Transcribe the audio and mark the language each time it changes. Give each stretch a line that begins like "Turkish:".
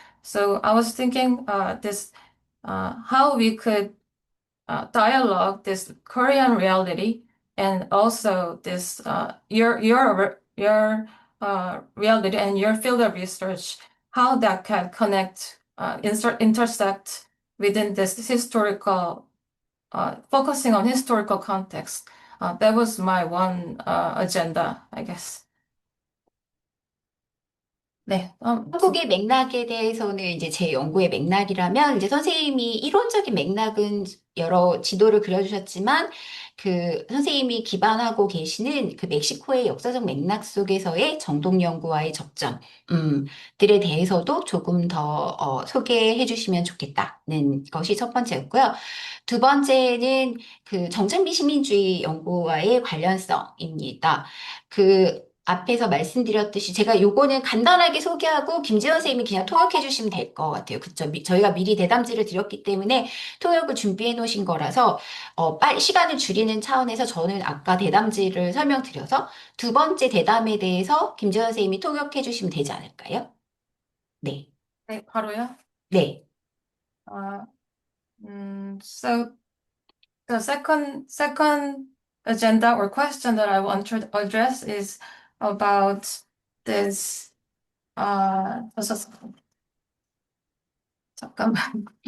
English: So I was thinking this how we could dialogue this Korean reality and also this your reality and your field of research, how that can connect, intersect within this historical, focusing on historical context. That was my one agenda, I guess.
Korean: 네, 한국의 맥락에 대해서는 이제 제 연구의 맥락이라면 이제 선생님이 이론적인 맥락은 여러 지도를 그려주셨지만 그 선생님이 기반하고 계시는 그 멕시코의 역사적 맥락 속에서의 정동연구와의 접점, 들에 대해서도 조금 더 소개해 주시면 좋겠다는 것이 첫 번째였고요. 두 번째는 그 정착미 시민주의 연구와의 관련성입니다. 그 앞에서 말씀드렸듯이 제가 요거는 간단하게 소개하고 김지원 선생님이 그냥 통역해 주시면 될 것 같아요. 그쵸? 저희가 미리 대담지를 드렸기 때문에 통역을 준비해 놓으신 거라서 빨리 시간을 줄이는 차원에서 저는 아까 대담지를 설명드려서 두 번째 대담에 대해서 김지원 선생님이 통역해 주시면 되지 않을까요? 네. 네, 바로요. 네.
English: Uh, so the second agenda or question that I want to address is about this
Korean: 잠깐만.